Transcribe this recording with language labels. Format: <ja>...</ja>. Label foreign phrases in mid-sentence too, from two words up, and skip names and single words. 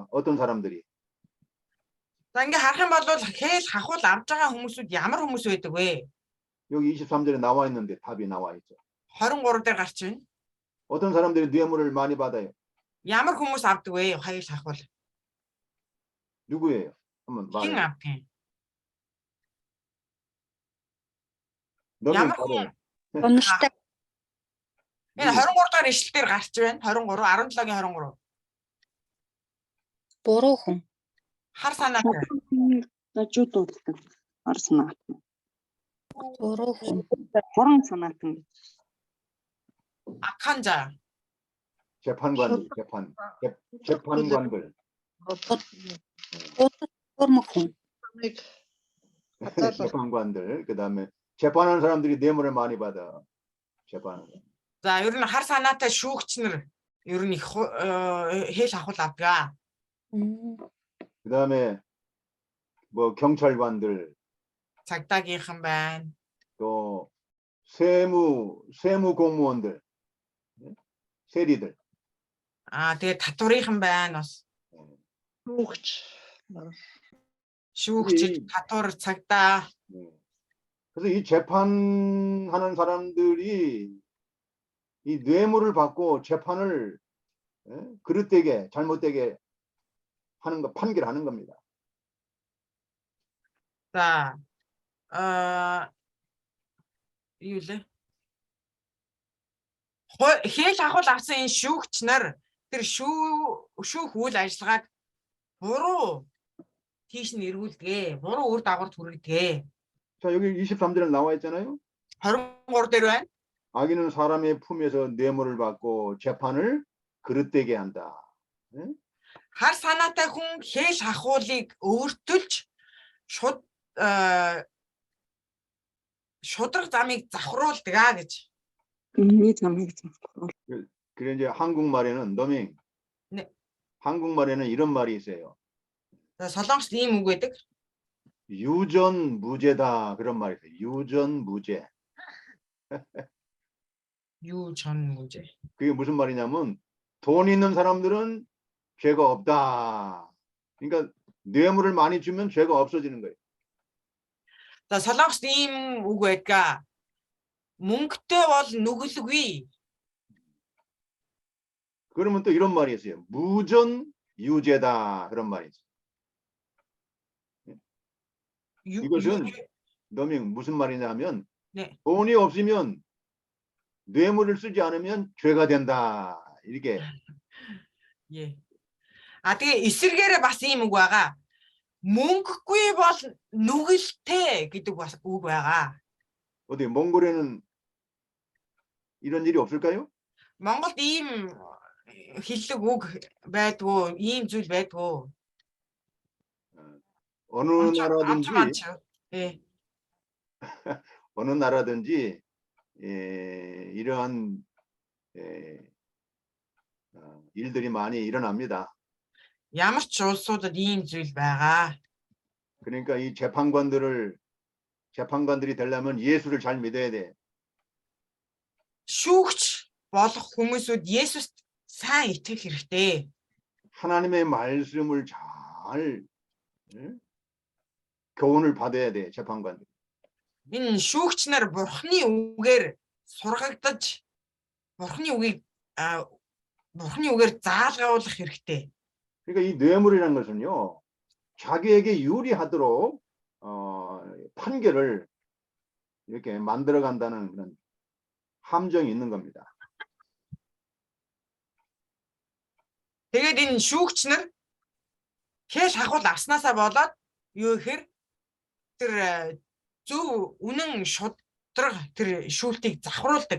<ko>어떤 사람들이?</ko> <mn>За ингээ харах юм бол хэл хахуул авж байгаа хүмүүсүүд ямар хүмүүс байдаг вэ?</mn> <ko>여기 23절에 나와 있는데 답이 나와 있죠.</ko> <mn>23 дээр гарч байна.</mn> <ko>어떤 사람들이 뇌물을 많이 받아요?</ko> <mn>Ямар хүмүүс авдаг вэ? Хэл хахуул.</mn> <ko>누구예요? 한번</ko> <mn>Хэн</mn> <ko>말해요.</ko> <mn>авдаг?</mn> <ko>너는</ko> <mn>Ямар</mn> <ko>말해요.</ko> <mn>хүн? Унштай. Энэ 23 дахь ишлэл дээр гарч байна. 23 17-гийн 23. Буруу хүн. Хар санаатай. Зажууд дууддаг. Хар санаатай. Буруу хүн. Хорон санаатай. Акхан за.</mn> <ko>재판관들, 재판관들.</ko> <mn>Буруу хүн.</mn> <ko>재판관들. 그다음에 재판하는 사람들이 뇌물을 많이 받아. 재판.</ko> <mn>За ер нь хар санаатай шүүгч нар ер нь хэл хахуул авдаг.</mn> <ko>그다음에 뭐 경찰관들</ko> <mn>Цагдаагийнхан байна.</mn> <ko>또 세무 공무원들 세리들</ko> <mn>Тэгээ татварынхан байна бас. Шүүгч, татвар, цагдаа.</mn> <ko>그래서 이 재판하는 사람들이 이 뇌물을 받고 재판을 그릇되게 잘못되게 하는 거 판결하는 겁니다.</ko> <mn>За юу лээ? Хэл хахуул авсан энэ шүүгч нар тэр шүүх үйл ажиллагааг буруу тийш нь эргүүлдэг. Буруу үр дагавар хүргэдэг.</mn> <ko>자, 여기 23절에 나와 있잖아요.</ko> <mn>23 дээр байна.</mn> <ko>악인은 사람의 품에서 뇌물을 받고 재판을 그릇되게 한다.</ko> <mn>Хар санаатай хүн хэл хахуулыг өөртөлж шудраг замыг завхруулдаг гэж. Миний замыг завхруул.</mn> <ko>그래 이제 한국말에는 너밍. 네. 한국말에는 이런 말이 있어요.</ko> <mn>Солонгост ийм үг байдаг.</mn> <ko>유전무죄다 그런 말이 있어요. 유전무죄. 유전무죄. 그게 무슨 말이냐면 돈 있는 사람들은 죄가 없다. 그러니까 뇌물을 많이 주면 죄가 없어지는 거예요.</ko> <mn>За солонгост ийм үг байдаг. мөнгөтэй бол нүгэлгүй.</mn> <ko>그러면 또 이런 말이 있어요. 무전유죄다. 그런 말이 있어요. 이것은 놈이 무슨 말이냐 하면 네. 돈이 없으면 뇌물을 쓰지 않으면 죄가 된다. 이렇게. 예.</ko> <mn>Тэгээ эсэргээрээ бас ийм үг байгаа. Мөнгөгүй бол нүгэлтэй гэдэг бас үг байгаа.</mn> <ko>어디 몽골에는 이런 일이 없을까요?</ko> <mn>Монголд ийм хэллэг үг байдгүй, ийм зүйл байдгүй.</mn> <ko>어느 엄청 나라든지 많죠. 예. 어느 나라든지 이러한 일들이 많이 일어납니다.</ko> <mn>Ямар ч улсуудад ийм зүйл байгаа.</mn> <ko>그러니까 이 재판관들이 되려면 예수를 잘 믿어야 돼.</ko> <mn>Шүүгч болох хүмүүсүүд Есүст сайн итгэх хэрэгтэй.</mn> <ko>하나님의 말씀을 잘 교훈을 받아야 돼. 재판관들.</ko> <mn>Энэ шүүгч нар Бурхны үгээр сургагдаж Бурхны үгээр заалгуулах хэрэгтэй.</mn> <ko>그러니까 이 뇌물이라는 것은요. 자기에게 유리하도록 판결을 이렇게 만들어 간다는 그런 함정이 있는 겁니다.</ko> <mn>Тэгээд энэ шүүгч нар хэл хахуул авснаасаа болоод юу гэхээр тэр зөв үнэн шудраг тэр шүүлтийг завхруулдаг.</mn>